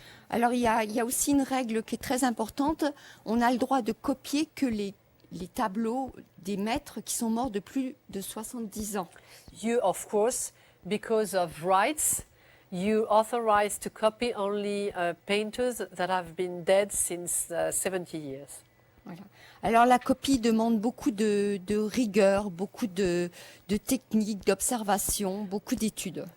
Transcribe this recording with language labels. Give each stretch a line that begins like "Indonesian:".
French: Alors il y a aussi une règle qui est très importante. On a le droit de copier que les tableaux des maîtres qui sont morts de plus de 70 ans.
English: You, of course, because of rights, you authorized to copy only painters that have been dead since 70 years.
French: Voilà. Alors la copie demande beaucoup de rigueur, beaucoup de techniques, d'observation, beaucoup d'études.